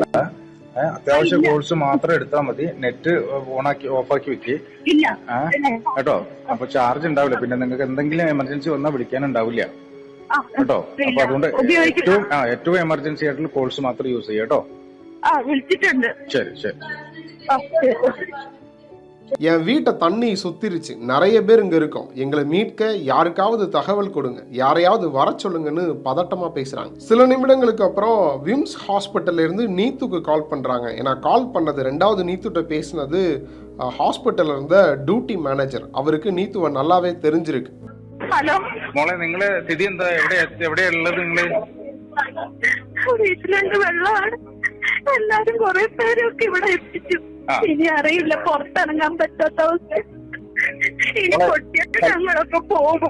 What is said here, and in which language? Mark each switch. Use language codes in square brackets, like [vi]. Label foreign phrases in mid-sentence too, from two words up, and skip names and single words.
[ml] അത്യാവശ്യ കോഴ്സ് മാത്രം എടുത്താൽ മതി. നെറ്റ് ഓഫാക്കി വെക്ക് കേട്ടോ. അപ്പൊ ചാർജ് ഉണ്ടാവില്ല. പിന്നെ നിങ്ങൾക്ക് എന്തെങ്കിലും എമർജൻസി വന്നാൽ വിളിക്കാനുണ്ടാവില്ല കേട്ടോ. അപ്പൊ അതുകൊണ്ട് ഏറ്റവും എമർജൻസി ആയിട്ടുള്ള കോഴ്സ് മാത്രം യൂസ് ചെയ്യാം കേട്ടോ. വിളിച്ചിട്ടുണ്ട്. ശരി ശരി. [ta] என் வீட்டை தண்ணி சுத்திருச்சு, நிறைய பேர் இங்க இருக்கோம், எங்களை மீட்க யாருக்காவது தகவல் கொடுங்க, யாரையாவது வர சொல்லுங்கன்னு பதட்டமா பேசுறாங்க. சில நிமிடங்களுக்கு அப்புறம் விம்ஸ் ஹாஸ்பிட்டல்ல இருந்து நீத்துக்கு கால் பண்றாங்க. ஏன்னா கால் பண்ணது 2வது நீத்துட்ட பேசினது ஹாஸ்பிட்டல்ல இருந்த [en] duty manager. [ta] அவருக்கு நீத்துவை நல்லாவே தெரிஞ்சிருக்கு. [ml] ഹലോ മോളെ, നിങ്ങള് സ്ഥിതി എന്താ? എവിടെയാ ഉള്ളത് നിങ്ങള്? വീട്ടിലുണ്ട്, വെള്ളമാണ്. എല്ലാരും കുറെ പേരൊക്കെ ഇവിടെ എത്തിച്ചു. ഇനി അറിയില്ല, പുറത്തിറങ്ങാൻ പറ്റാത്ത അവസ്ഥ. ഇനി പൊട്ടിയിട്ട് ഞങ്ങളൊക്കെ പോകും.